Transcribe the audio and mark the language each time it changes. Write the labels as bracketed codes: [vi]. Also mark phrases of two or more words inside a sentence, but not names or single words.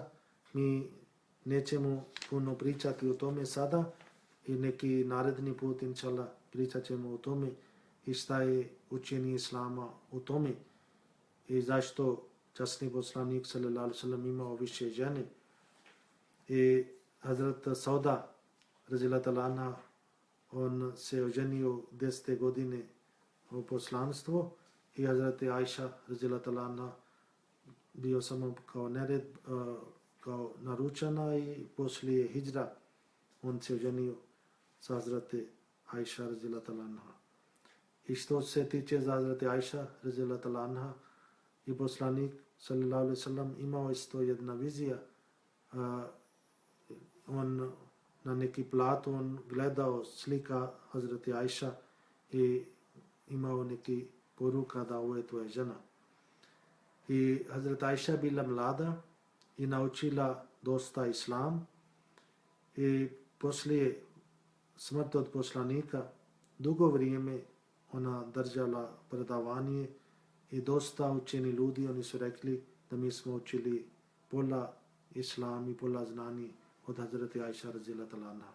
[bs] Mi nećemo puno pričati o tome sada i neki naredni put, inshallah, pričat ćemo o tome i šta je učenje Islama u tome i zašto časni poslanik [ar] صلى الله عليه وسلم [bs] imao više žene. I Hazrat Sauda [ar] رضي الله تعالى عنها, [bs] on se oženio 10. godine u poslanstvo i Hazrat Ajša [ar] رضي الله تعالى عنها [bs] bio samo kao nered, kao naručena i poslije hidžra on se oženio sa Hazrat Ajša [ar] رضي الله تعالى عنها. [bs] I što se tiče za Hazrat Ajša [ar] رضي الله تعالى عنها, [bs] i poslanik [ar] صلى الله عليه وسلم [bs] imao isto jedna vizija. On na neki plat on gledao slika Hazreti Ajša i imao neki poruka da ovo je tvoja žena. I Hazreti Ajša bila mlada i naučila dosta islam i poslije smrti od poslanika dugo vrijeme ona držala predavanje i dosta učeni ljudi, oni su rekli da mi smo učili pola islam i pola znani od Hazreti Ajša [ar] رضي الله تعالى عنها.